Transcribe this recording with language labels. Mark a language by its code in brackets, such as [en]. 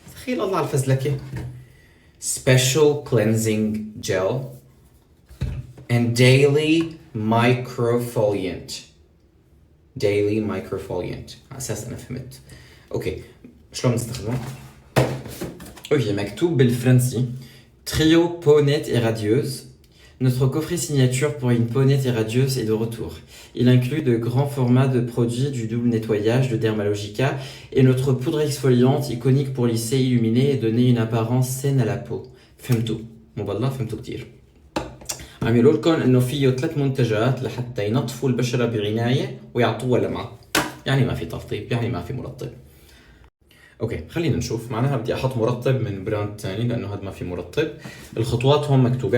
[ar] تخيل الله على الفزلكة. [en] special cleansing gel and daily microfoliant. [ar] على اساس انا فهمت. اوكي شلون نستخدمه؟ اوكي مكتوب بالفرنسي [fr] Trio peau nette et radieuse. Notre coffret signature pour une peau nette et radieuse est de retour. Il inclut de grands formats de produits du double nettoyage de Dermalogica et notre poudre exfoliante iconique pour lisser, illuminer et donner une apparence saine à la peau. [ar] فهمتوا؟ مو بالله فهمتوا كتير. عملوا لكم انه فيه 3 منتجات لحتى ينظفوا البشرة بعناية ويعطوها لمعة. يعني ما في ترطيب، يعني ما في مرطب. اوكي خلينا نشوف. معناها بدي احط مرطب من براند ثاني لانه هذا ما في مرطب. الخطوات هون مكتوبه.